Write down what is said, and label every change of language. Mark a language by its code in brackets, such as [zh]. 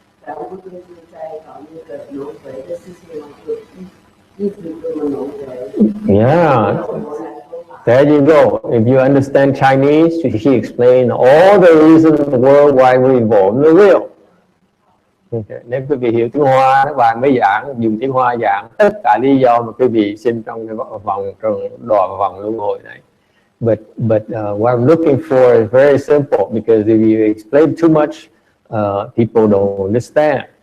[zh] 然后就是在搞那个轮回的事情嘛，就一直这么轮回。 [en] Yeah. There you go. If you understand Chinese, she explained all the reasons in the world why we involve in the wheel. Okay. [vi] Nếu quý vị hiểu tiếng Hoa, các bạn mới dùng tiếng Hoa giảng tất cả lý do mà quý vị sinh trong cái vòng luân hồi này. [en] But what I'm looking for is very simple, because if you explain too much, people don't understand.